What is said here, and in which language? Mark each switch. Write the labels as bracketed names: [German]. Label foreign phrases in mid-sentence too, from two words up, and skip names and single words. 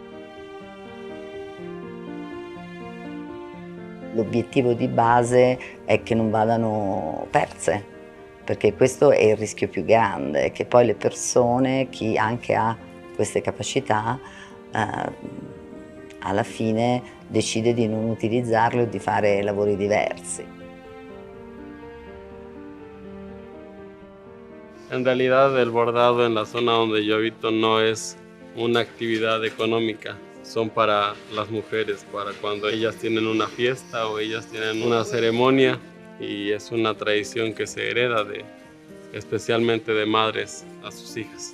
[Italian] L'obiettivo di base è che non vadano perse, perché questo è il rischio più grande, che poi le persone, chi anche ha queste capacità, alla fine decide di non utilizzarle o di fare lavori diversi. [Spanish] En realidad el bordado en la zona donde yo habito no es una actividad económica, son para las mujeres, para cuando ellas tienen una fiesta o ellas tienen una ceremonia, y es una tradición que se hereda especialmente de madres a sus hijas.